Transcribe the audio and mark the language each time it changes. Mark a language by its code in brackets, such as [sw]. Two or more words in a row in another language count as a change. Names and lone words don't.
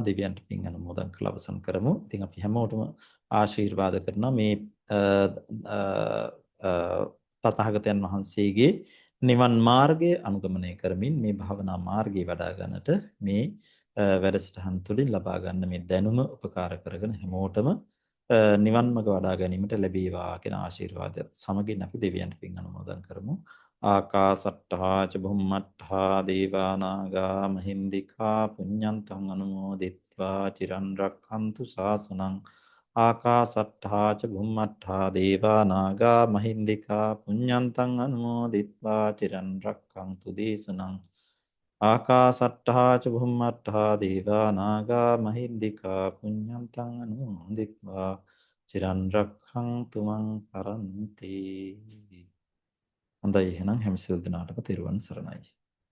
[si] දෙවියන්ට පින් අනුමෝදන් කරලා අවසන් කරමු. ඉතින් අපි හැමෝටම ආශිර්වාද කරනවා මේ තථාගතයන් වහන්සේගේ නිවන් මාර්ගය අනුගමනය කරමින් මේ භාවනා මාර්ගය වඩා ගන්නට මේ වැඩසටහන් තුළින් ලබා ගන්න මේ දැනුම උපකාර කරගෙන හැමෝටම නිවන් මඟ වඩා ගැනීමට ලැබේවා කියන ආශිර්වාදයත් සමගින් අපි දෙවියන්ට පින් අනුමෝදන් කරමු. [pi] ආකාසට්ඨා ච බුම්මට්ඨා දේවා නාග මහින්దికා පුඤ්ඤන්තං අනුමෝදිත්වා චිරන් රක්ඛන්තු ශාසනං. ආකාසට්ඨා ච බුම්මට්ඨා දේවා නාග මහින්దికා පුඤ්ඤන්තං අනුමෝදිත්වා චිරන් රක්ඛන්තු දේශනං. ආකාසට්ඨා ච බුම්මට්ඨා දේවා නාග මහින්దికා පුඤ්ඤන්තං අනුමෝදිත්වා චිරන් රක්ඛන්තු මං පරන්ති. [si] හොඳයි එහෙනම් හැම සියලු දෙනාටම තෙරුවන් සරණයි.